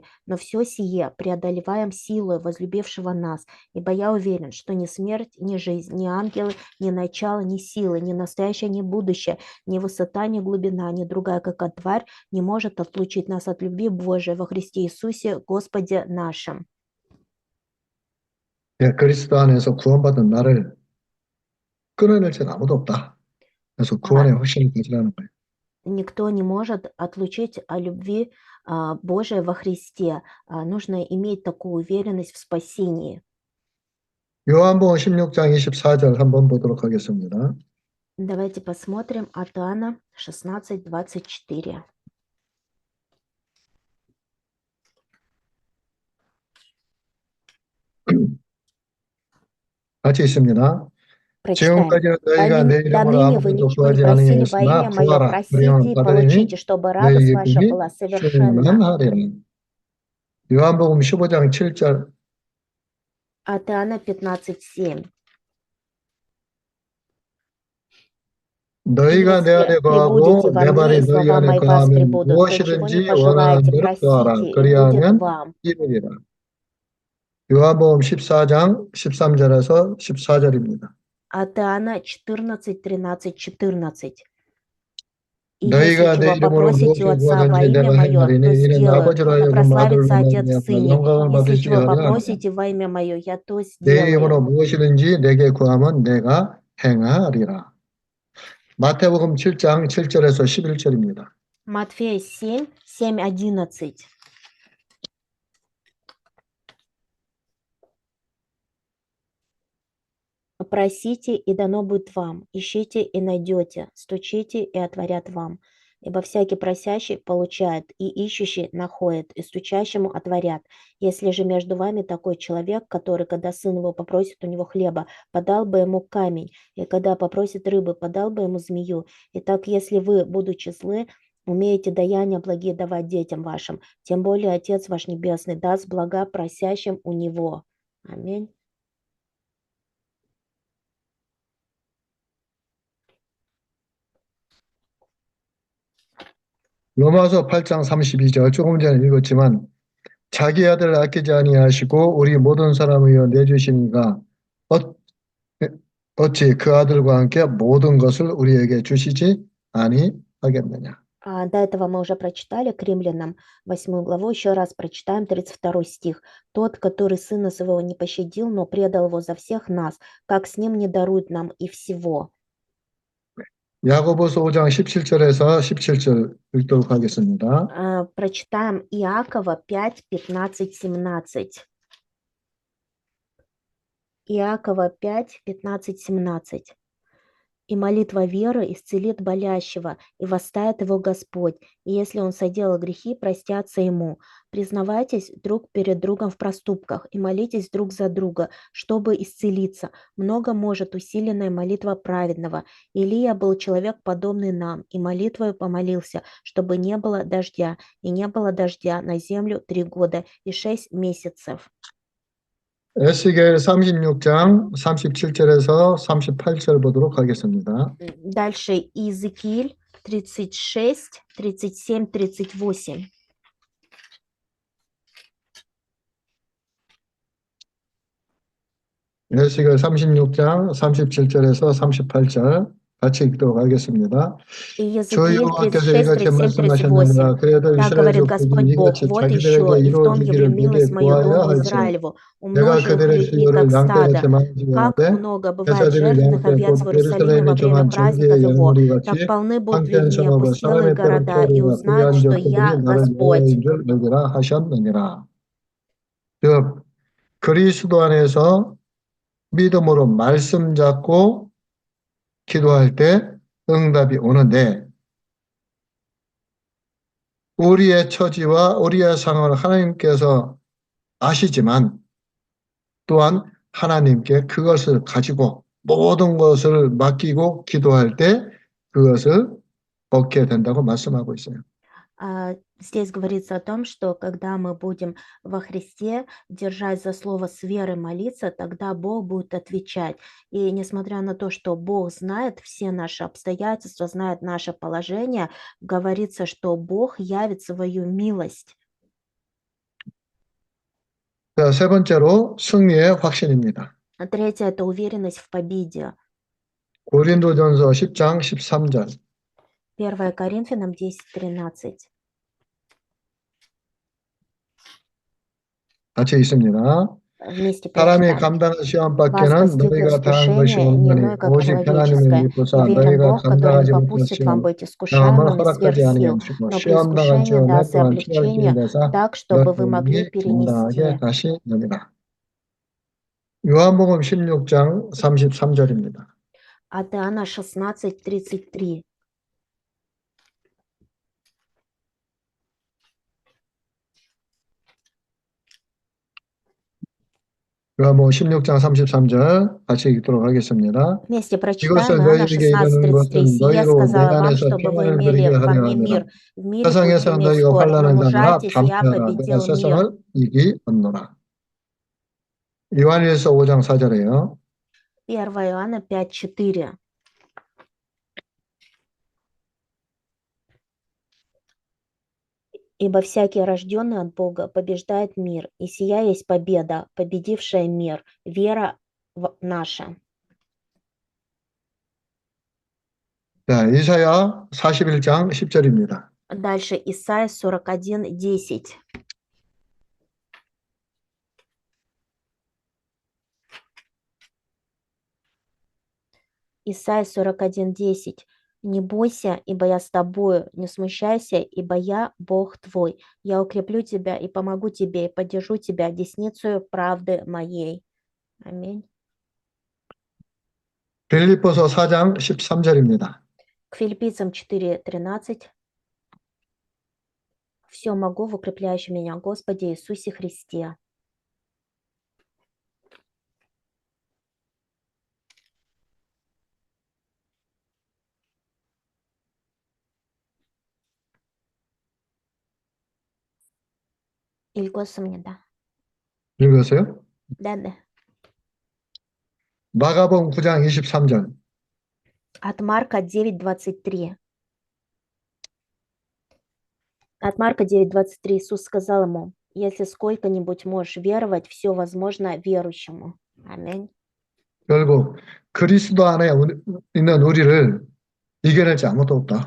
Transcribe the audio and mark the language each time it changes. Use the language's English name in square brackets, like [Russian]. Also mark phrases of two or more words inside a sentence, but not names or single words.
[Russian] Но все сие преодолеваем силой возлюбившего нас, ибо я уверен, что ни смерть, ни жизнь, ни ангелы, ни начало, ни силы, ни настоящее, ни будущее, ни высота, ни глубина, ни другая какая тварь не может отлучить нас от любви Божией во Христе Иисусе, Господе нашим. [Korean] 예, 그리스도 안에서 구원받은 나를 끊어낼 자는 아무도 없다. 그래서 구원의 확신을 가지라는 거예요. [Russian] Никто не может отлучить о любви Божией во Христе. Нужно иметь такую уверенность в спасении. [Korean] 요한복음 16장 24절 한번 보도록 하겠습니다. [Russian] Давайте посмотрим от Иоанна 16, 24. [Korean] 같이 있습니다. [Russian] Прочитаем. [Korean] 지금까지는 너희가 내 이름으로 [Russian] Доныне вы [Korean] 아무것도 [Russian] ничего не [Korean] 구하지 [Russian] просили во [Korean] 아니하였으나 [Russian] имя Мое. [Korean] 구하라 그리하면 [Russian] Просите и [Korean] 받으리니 [Russian] получите, чтобы радость [Korean] 너희 [Russian] ваша [Korean] 기쁨이 [Russian] была совершенна. [Korean] 충만하리라. 요한복음 15장 7절 [Russian] От Иоанна 15, 7. [Korean] 너희가 내 안에 [Russian] Если пребудете [Korean] 거하고 [Russian] во [Korean] 내 [Russian] мне, [Korean] 말이 [Russian] и [Korean] 너희 [Russian] слова [Korean] 안에 [Russian] мои в вас [Korean] 거하면 [Russian] пребудут, то чего не [Korean] 무엇이든지 원하는 [Russian] пожелаете, [Korean] 대로 구하라 [Russian] просите, и будет [Korean] 그리하면 [Russian] вам. [Korean] 이루리라. 요한복음 14장 13절에서 14절입니다. [Russian] От Иоанна 14, 13, 14. И если [Korean] 너희가 내 [Russian] чего [Korean] 이름으로 [Russian] попросите у [Korean] 무엇을 [Russian] Отца во [Korean] 구하든지 [Russian] имя [Korean] 내가 [Russian] Мое, [Korean] 행하리니 [Russian] то [Korean] 이는 [Russian] сделаю, [Korean] 아버지로 [Russian] да [Korean] 하여금 아들로 [Russian] прославится Отец в [Korean] 말미암아 [Russian] Сыне. [Korean] 영광을 [Russian] Если [Korean] 받으시게 [Russian] чего [Korean] 하려 함이라. [Russian] попросите во имя Мое, я то [Korean] 내 [Russian] сделаю. [Korean] 이름으로 무엇이든지 내게 구하면 내가 행하리라. 마태복음 7장 7절에서 11절입니다. [Russian] Матфея 7, 7, 11. Просите, и дано будет вам, ищите, и найдете, стучите, и отворят вам. Ибо всякий просящий получает, и ищущий находит, и стучащему отворят. Если же между вами такой человек, который, когда сын его попросит у него хлеба, подал бы ему камень, и когда попросит рыбы, подал бы ему змею. Итак, если вы, будучи злы, умеете даяния благие давать детям вашим, тем более Отец ваш Небесный даст блага просящим у Него. Аминь. [Korean] 로마서 8장 32절 조금 전에 읽었지만 자기 아들을 아끼지 아니하시고 우리 모든 사람을 위하여 내주시니가 어찌 그 아들과 함께 모든 것을 우리에게 주시지 아니하겠느냐. [Russian] До этого мы уже прочитали к Римлянам 8 главу, еще раз прочитаем 32 стих. «Тот, который Сына Своего не пощадил, но предал Его за всех нас, как с Ним не дарует нам и всего». [Korean] 야고보서 5장 17절에서 17절 읽도록 하겠습니다. [Russian] Прочитаем Иакова 5, 15, 17. Иакова 5, 15, 17. «И молитва веры исцелит болящего, и восстает его Господь, и если он соделал грехи, простятся ему. Признавайтесь друг перед другом в проступках и молитесь друг за друга, чтобы исцелиться. Много может усиленная молитва праведного. Илия был человек, подобный нам, и молитвою помолился, чтобы не было дождя, и не было дождя на землю 3 года и 6 месяцев». [Korean] 에스겔 36장 37절에서 38절 보도록 하겠습니다. [Russian] Дальше Иезекииль 36, 37, 38. [Korean] 에스겔 36장 37절에서 38절 같이 읽도록 하겠습니다. [Russian] И [Korean] 주 [Russian] Иезекииль [Korean] 여호와께서 [Russian] 36, [Korean] 이같이 [Russian] 37, 38. [Korean] 말씀하셨느니라. 그래도 [Russian] Так [Korean] 이스라엘 [Russian] говорит [Korean] 족속이 [Russian] Господь Бог, [Korean] 이같이 [Russian] вот еще, [Korean] 자기들에게 [Russian] и в том явлю [Korean] 이루어지기를 내게 [Russian] милость мою [Korean] 구하여 [Russian] дому [Korean] 할지라. [Russian] Израилеву, [Korean] 내가 [Russian] умножу их [Korean] 그들의 [Russian] людьми, как [Korean] 수요를 양떼같이 [Russian] стадо. Как [Korean] 많으시게 [Russian] много бывает [Korean] 제사드릴 [Russian] жертвенных [Korean] 양떼 [Russian] овец в [Korean] 곧 [Russian] Иерусалиме во [Korean] 예루살렘이 [Russian] время [Korean] 정한 [Russian] праздника [Korean] 절기의 [Russian] того, [Korean] 양무리 [Russian] так [Korean] 같이 [Russian] полны будут [Korean] 황폐한 [Russian] людьми [Korean] 성읍과 [Russian] опустелые [Korean] 사람의 때로 [Russian] города, и [Korean] 피하리라. [Russian] узнают, [Korean] 불의한 [Russian] что [Korean] 족속이 [Russian] я [Korean] 나를 [Russian] Господь. [Korean] 여호와인 줄 알리라 하셨느니라. 즉 그리스도 안에서 믿음으로 말씀 잡고 기도할 때 응답이 오는데 우리의 처지와 우리의 상황을 하나님께서 아시지만 또한 하나님께 그것을 가지고 모든 것을 맡기고 기도할 때 그것을 얻게 된다고 말씀하고 있어요. [Russian] Здесь говорится о том, что когда мы будем во Христе держать за слово с верой молиться, тогда Бог будет отвечать. И несмотря на то, что Бог знает все наши обстоятельства, знает наше положение, говорится, что Бог явит свою милость. [Korean] 자, 세 번째로 승리의 확신입니다. [Russian] Третье– это уверенность в победе. [Korean] 고린도전서 10장 13절 [Russian] 1 Коринфянам 10:13. [Korean] 같이 있습니다. [Russian] Вместе [Korean] 사람이 [Russian] прочитаем. [Korean] 감당한 시험 [Russian] Вас [Korean] 밖에는 [Russian] постигло [Korean] 너희가 당한 것이 [Russian] искушение не [Korean] 없느니 [Russian] иное, как [Korean] 오직 하나님의 [Russian] человеческое. [Korean] 기쁘사 [Russian] Верен [Korean] 너희가 [Russian] Бог, который не [Korean] 감당하지 못한 [Russian] попустит вам [Korean] 시험 [Russian] быть [Korean] 당함을 [Russian] искушаемыми [Korean] 허락하지 [Russian] сверх сил, [Korean] 아니하시고 [Russian] но при [Korean] 시험 당한 [Russian] искушении [Korean] 시험에 [Russian] даст и [Korean] 또한 취할 수 있는 [Russian] облегчение, [Korean] 데사 [Russian] так, чтобы вы могли [Korean] 너희에게 감당하게 [Russian] перенести. [Korean] 하시느니라. 요한복음 16장 33절입니다. [Russian] От Иоанна 16:33. [Korean] 요한복음 16장 33절 같이 읽도록 하겠습니다. [Russian] Вместе прочитаем [Korean] 이것을 [Russian] Иоанна [Korean] 너희에게 이르는 [Russian] 16:33. [Korean] 것은 [Russian] «Сие [Korean] 너희로 내 [Russian] сказала вам, [Korean] 안에서 [Russian] чтобы вы [Korean] 평안을 누리게 [Russian] имели во [Korean] 하려 [Russian] мне [Korean] 함이라. [Russian] мир. В мире будете [Korean] 세상에서 [Russian] иметь [Korean] 너희가 [Russian] скорбь, но [Korean] 환난을 당하나 [Russian] мужайтесь, я [Korean] 담대하라. 내가 [Russian] победил мир». [Korean] 세상을 이기었노라. 요한일서 5장 4절에요. [Russian] 1 Иоанна 5:4. Ибо всякий рожденный от Бога побеждает мир, и сия есть победа, победившая мир, вера наша. [Korean] 자, 이사야 41장 10절입니다. [Russian] Дальше Исайя 41:10. Исайя 41:10. «Не бойся, ибо я с тобою, не смущайся, ибо я Бог твой. Я укреплю тебя и помогу тебе, и поддержу тебя десницею правды моей». Аминь. [Korean] 빌립보서 4장 13절입니다. [Russian] К Филиппийцам 4:13. «Все могу в укрепляющем меня Господе Иисусе Христе». [Korean] 읽었습니다. 읽으세요. 네네. 마가복음 9장 23절. [Russian] От Марка 9:23. От Марка 9:23 Иисус сказал ему: «Если сколько-нибудь можешь веровать, все возможно верующему». Аминь. [Korean] 결국 그리스도 안에 있는 우리를 이겨낼지 아무도 없다.